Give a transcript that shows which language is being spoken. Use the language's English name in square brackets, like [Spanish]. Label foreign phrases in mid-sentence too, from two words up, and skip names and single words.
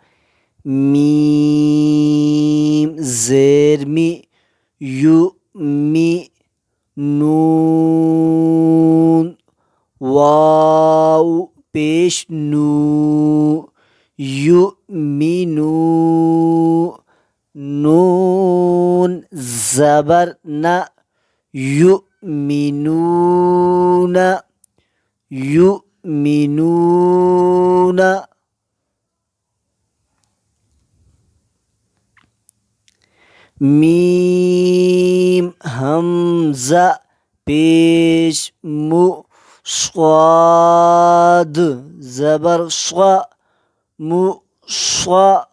[Urdu] میم زیر می یو می نون واو پیش نو یو می نو نون زبر نا یو می نون یؤمنون میم حمزہ پیش مو صاد زبر صا مو صا